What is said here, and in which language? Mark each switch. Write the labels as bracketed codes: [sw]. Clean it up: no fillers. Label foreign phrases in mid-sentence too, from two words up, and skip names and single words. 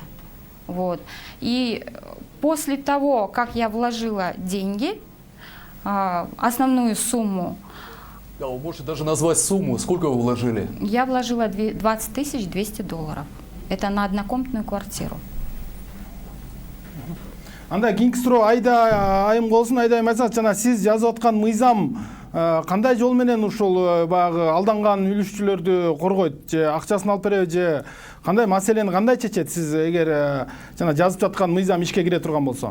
[ru] Вот. И после того, как я вложила деньги, основную сумму. Да, вы можете даже назвать сумму, сколько вы вложили? Я вложила 20 200 долларов. Это на однокомнатную квартиру. [ky] Анда кийинки суроо айым болсун, айдайым айтсаңыз, жана сиз жазып аткан мыйзам кандай жол менен ушул баягы алданган үлүшчүлөрдү коргойт, же акчасын алып береби, же кандай маселени кандай чечет? Сиз эгер жана жазып жаткан мыйзам ишке кире турган болсо?